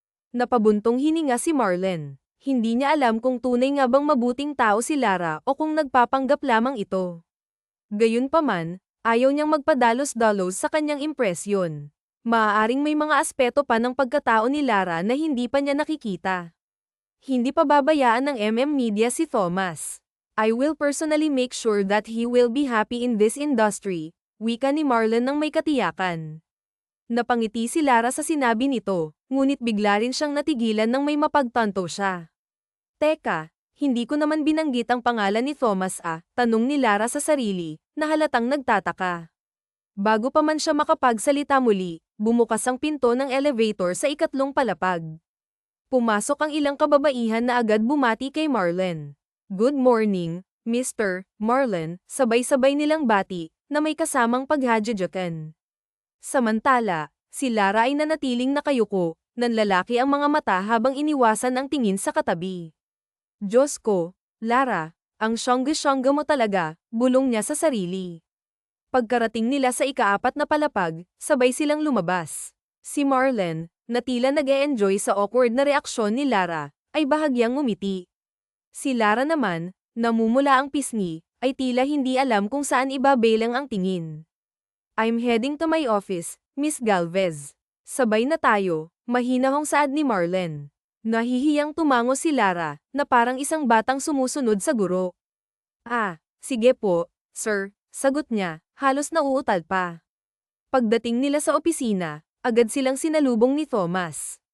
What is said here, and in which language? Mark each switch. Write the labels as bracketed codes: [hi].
[tl] Napabuntong hininga si Marlon. Hindi niya alam kung tunay nga bang mabuting tao si Lara o kung nagpapanggap lamang ito. Gayunpaman, ayaw niyang magpadalos-dalos sa kanyang impresyon. Maaaring may mga aspeto pa ng pagkatao ni Lara na hindi pa niya nakikita. Hindi pa babayaan ng Media si Thomas. [en] I will personally make sure that he will be happy in this industry, [tl] wika ni Marlon ng may katiyakan. Napangiti si Lara sa sinabi nito, ngunit bigla rin siyang natigilan nang may mapagtanto siya. Teka, hindi ko naman binanggit ang pangalan ni Thomas tanong ni Lara sa sarili, na halatang nagtataka. Bago pa man siya makapagsalita muli, bumukas ang pinto ng elevator sa ikatlong palapag. Pumasok ang ilang kababaihan na agad bumati kay Marlon. [en] Good morning, [tl] Mr. Marlon, sabay-sabay nilang bati, na may kasamang paghadyakan. Samantala, si Lara ay nanatiling nakayuko, nanlalaki ang mga mata habang iniwasan ang tingin sa katabi. Diyos ko, Lara, ang syangga-syangga mo talaga, bulong niya sa sarili. Pagkarating nila sa ika-4 na palapag, sabay silang lumabas. Si Marlon, na tila nag-e-enjoy sa awkward na reaksyon ni Lara, ay bahagyang ngumiti. Si Lara naman, namumula ang pisngi, ay tila hindi alam kung saan ibabelang ang tingin. [en] I'm heading to my office, Miss Galvez. [tl] Sabay na tayo, mahinahong saad ni Marlon. Nahihiyang tumango si Lara, na parang isang batang sumusunod sa guro. Sige po, sir, sagot niya, halos nauutal pa. Pagdating nila sa opisina, agad silang sinalubong ni Thomas.